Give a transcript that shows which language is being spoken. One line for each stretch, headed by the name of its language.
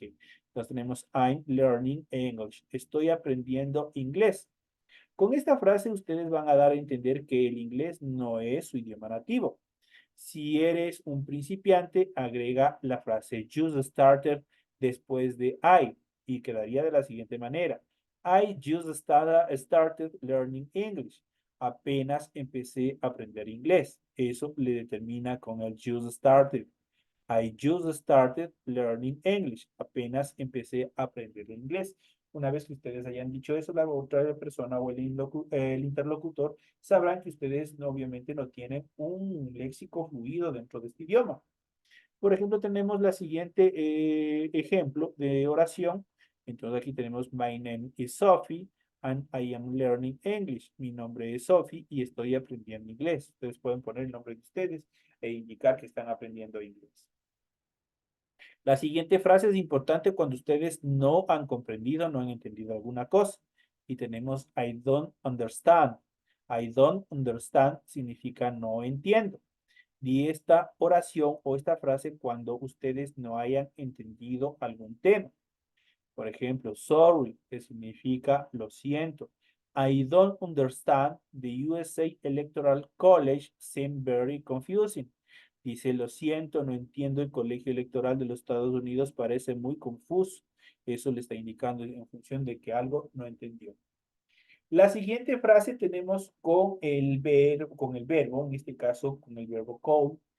Spanish: Entonces tenemos
English: I'm learning English.
Spanish: Estoy aprendiendo inglés. Con esta frase ustedes van a dar a entender que el inglés no es su idioma nativo. Si eres un principiante, agrega la frase
English: just started
Spanish: después de I y quedaría de la siguiente manera.
English: I just started learning English.
Spanish: Apenas empecé a aprender inglés. Eso le determina con el
English: just started. I just started learning English.
Spanish: Apenas empecé a aprender inglés. Una vez que ustedes hayan dicho eso, la otra persona o el interlocutor sabrán que ustedes obviamente no tienen un léxico fluido dentro de este idioma. Por ejemplo, tenemos la siguiente ejemplo de oración. Entonces aquí tenemos
English: My name is Sophie and I am learning English.
Spanish: Mi nombre es Sophie y estoy aprendiendo inglés. Ustedes pueden poner el nombre de ustedes e indicar que están aprendiendo inglés. La siguiente frase es importante cuando ustedes no han comprendido, no han entendido alguna cosa. Y tenemos
English: I don't understand. I don't understand
Spanish: significa no entiendo. Di esta oración o esta frase cuando ustedes no hayan entendido algún tema. Por ejemplo, sorry, que significa lo siento.
English: I don't understand the USA Electoral College seem very confusing.
Spanish: Dice, lo siento, no entiendo el colegio electoral de los Estados Unidos, parece muy confuso. Eso le está indicando en función de que algo no entendió. La siguiente frase tenemos con el verbo, en este caso con el verbo call.